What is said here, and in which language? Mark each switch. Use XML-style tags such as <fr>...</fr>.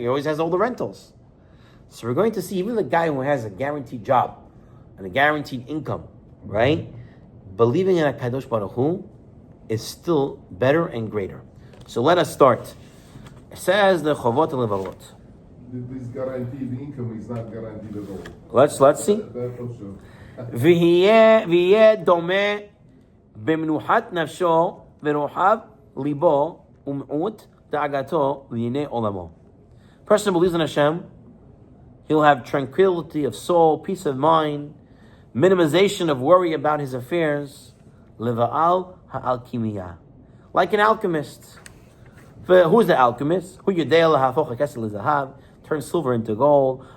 <en>He always has all the rentals. So we're going to see even the guy who has a guaranteed job and a guaranteed income, right? Believing in HaKadosh Baruch Hu is still better and greater. So let us start. It says the Hovot and Halevavot. This guaranteed income is not guaranteed at all. Let's see. That's for sure.</en> <he>ויהיה דומה במנוחת נפשו ורוחב ליבו ומעוט דאגתו לענייני עולמו.</he> <en>Person who believes in Hashem, he'll have tranquility of soul, peace of mind, minimization of worry about his affairs. Leva'al ha'alkimiyah, like an alchemist. Who's the alchemist? Who yodei lahafoch hakesed lezahav, turn silver into gold.</en>